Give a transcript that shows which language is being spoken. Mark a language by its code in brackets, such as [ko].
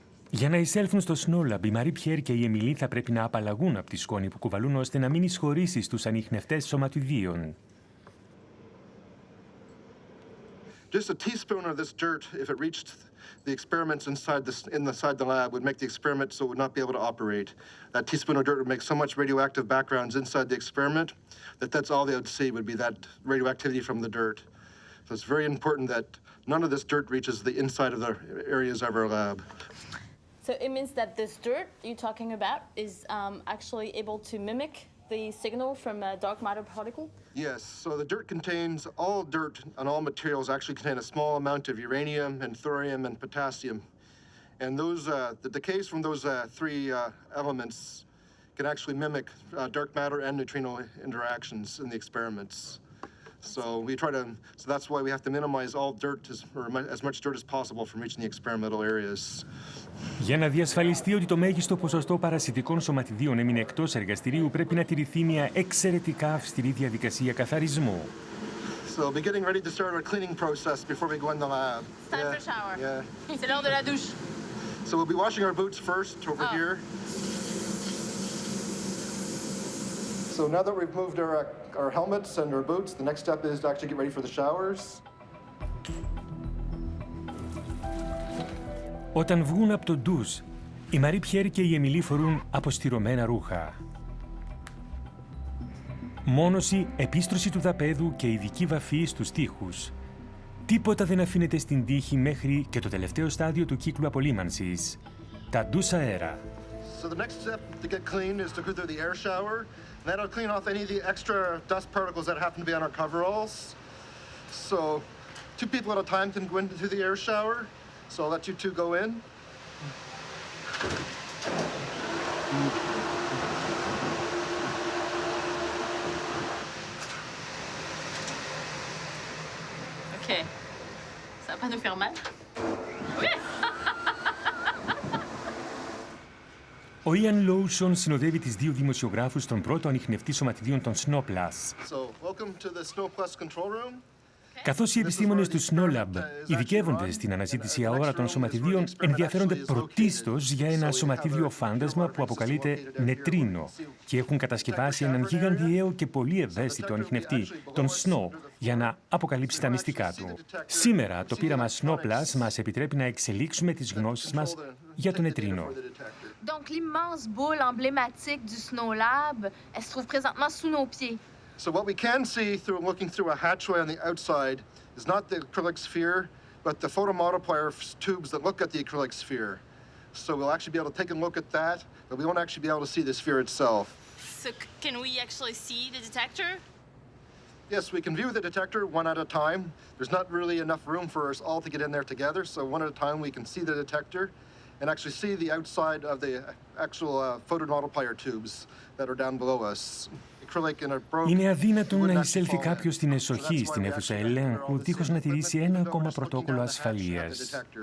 [el] Για να εισέλθουν στο SNOLAB, η Marie-Pierre και η Εμιλή θα πρέπει να απαλλαγούν από τη σκόνη που κουβαλούν ώστε να μην εισχωρήσει στους ανιχνευτές σωματιδίων. [en] Just a teaspoon of this dirt, if it reached the experiments inside the lab, would make the experiment so it would not be able to operate. That teaspoon of dirt would make so much radioactive backgrounds inside the experiment that that's all they would see would be that radioactivity from the dirt. So it's very important that none of this dirt reaches the inside of the areas of our lab. So it means that this dirt you're talking about is actually able to mimic the signal from a dark matter particle? Yes, so the dirt contains, all dirt and all materials actually contain a small amount of uranium and thorium and potassium. And those, the decays from those three elements can actually mimic dark matter and neutrino interactions in the experiments. So we try to, so that's why we have to minimize all dirt, as much dirt as possible from reaching the experimental areas. [el] Για να διασφαλιστεί ότι το μέγιστο ποσοστό παρασιτικών σωματιδίων έμεινε εκτός εργαστηρίου, πρέπει να τηρηθεί μια εξαιρετικά αυστηρή διαδικασία καθαρισμού. [en] So we'll be getting ready to start our cleaning process before we go in the lab. It's time for a shower. Yeah. [fr] C'est l'heure de la douche. [en] So we'll be washing our boots first over here. So now that we've moved our helmets and our boots, the next step is to actually get ready for the showers. [el] Όταν βγουν από το ντουζ, η Μαρή Πιέρ και η Εμιλή φορούν αποστηρωμένα ρούχα. Μόνωση, επίστρωση του δαπέδου και ειδική βαφή στους τοίχους. Τίποτα δεν αφήνεται στην τύχη μέχρι και το τελευταίο στάδιο του κύκλου απολύμανσης, τα ντους αέρα. [en] So the next step to get clean is to go through the air shower. That'll clean off any of the extra dust particles that happen to be on our coveralls. So 2 people at a time can go into the air shower. So I'll let you 2 go in. [fr] OK. Ça va pas nous faire mal? [el] Ο Ιαν Λόουσον συνοδεύει τις 2 δημοσιογράφους στον πρώτο ανιχνευτή σωματιδίων των SNOPLAS. [en] So welcome to the SNOPLAS control room. [el] Καθώς οι επιστήμονες του SNOLAB ειδικεύονται στην αναζήτηση αόρατων σωματιδίων, ενδιαφέρονται πρωτίστως για ένα σωματίδιο φάντασμα που αποκαλείται νετρίνο και έχουν κατασκευάσει έναν γιγαντιαίο και πολύ ευαίσθητο ανιχνευτή, τον SNO, για να αποκαλύψει τα μυστικά του. Σήμερα το πείραμα SNOPLAS μας επιτρέπει να εξελίξουμε τις γνώσεις μας για το νετρίνο. [fr] Donc l'immense boule emblématique du SNOLAB, elle se trouve présentement sous nos pieds. [en] So what we can see through looking through a hatchway on the outside is not the acrylic sphere, but the photomultiplier tubes that look at the acrylic sphere. So we'll actually be able to take a look at that, but we won't actually be able to see the sphere itself. So can we actually see the detector? Yes, we can view the detector one at a time. There's not really enough room for us all to get in there together, so one at a time we can see the detector and actually see the outside of the actual photomultiplier tubes that are down below us. [el] Είναι αδύνατον να εισέλθει κάποιος στην εσοχή στην αίθουσα ελέγχου δίχως να τηρήσει ένα ακόμα πρωτόκολλο ασφαλείας.